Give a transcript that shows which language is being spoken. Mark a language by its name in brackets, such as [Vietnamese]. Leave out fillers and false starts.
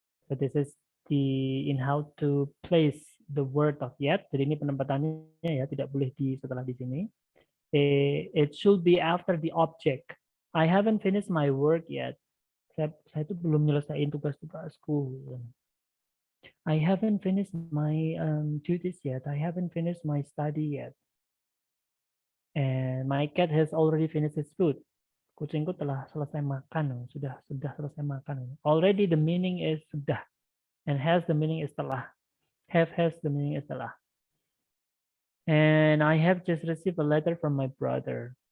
[English] So this is in how to place the word of yet. [Indonesian] Jadi ini penempatannya ya, tidak boleh setelah di sini. [English] It should be after the object. I haven't finished my work yet. [Indonesian] Saya itu belum nyelesain tugas-tugasku. [English] I haven't finished my duties yet. I haven't finished my study yet. And my cat has already finished its food. [Indonesian] Kucingku telah selesai makan. Sudah selesai makan. [English] Already the meaning is sudah. And has the meaning is telah. Have has the meaning is telah. And I have just received a letter from my brother.